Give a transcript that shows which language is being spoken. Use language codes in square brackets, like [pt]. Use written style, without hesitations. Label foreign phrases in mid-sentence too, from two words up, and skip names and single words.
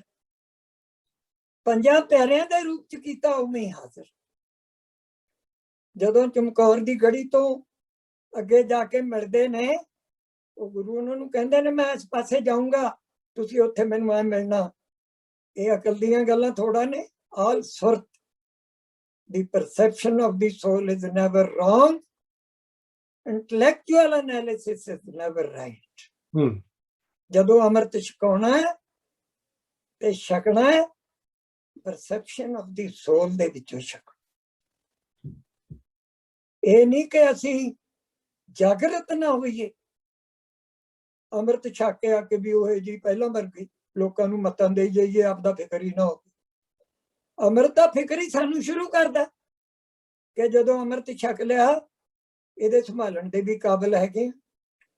[pa] ਪੰਜਾਂ ਪਿਆਰਿਆਂ ਦੇ ਰੂਪ ਚ ਕੀਤਾ, ਉਵੇਂ ਹੀ ਹਾਜ਼ਰ। ਜਦੋਂ ਚਮਕੌਰ ਦੀ ਗੜੀ ਤੋਂ ਅੱਗੇ ਜਾ ਕੇ ਮਿਲਦੇ ਨੇ, ਉਹ ਗੁਰੂ ਉਹਨਾਂ ਨੂੰ ਕਹਿੰਦੇ ਨੇ ਮੈਂ ਇਸ ਪਾਸੇ ਜਾਊਂਗਾ, ਤੁਸੀਂ ਉੱਥੇ ਮੈਨੂੰ ਐ ਮਿਲਣਾ। ਇਹ ਅਕਲ ਦੀਆਂ ਗੱਲਾਂ ਥੋੜਾ ਨੇ। ਆਲ ਸੁਰਤ, [en] the perception of the soul is never wrong, intellectual analysis is never right. [pa] ਜਦੋਂ ਅੰਮ੍ਰਿਤ ਛਕਾਉਣਾ ਹੈ ਤੇ ਛਕਣਾ ਹੈ [en] perception of the soul [pa] ਦੇ ਵਿੱਚੋਂ ਛਕ। ਇਹ ਨਹੀਂ ਕਿ ਅਸੀਂ ਜਾਗਰਤ ਨਾ ਹੋਈਏ, ਅੰਮ੍ਰਿਤ ਛਕ ਕੇ ਆ ਕੇ ਵੀ ਉਹ ਜੀ ਪਹਿਲਾਂ ਵਰਗੀ ਲੋਕਾਂ ਨੂੰ ਮਤਾਂ ਦੇਈ ਜਾਈਏ, ਆਪਦਾ ਫਿਕਰ ਹੀ ਨਾ ਹੋਵੇ। ਅੰਮ੍ਰਿਤ ਦਾ ਫਿਕਰ ਹੀ ਸਾਨੂੰ ਸ਼ੁਰੂ ਕਰਦਾ ਕਿ ਜਦੋਂ ਅੰਮ੍ਰਿਤ ਛਕ ਲਿਆ, ਇਹਦੇ ਸੰਭਾਲਣ ਦੇ ਵੀ ਕਾਬਿਲ ਹੈਗੇ।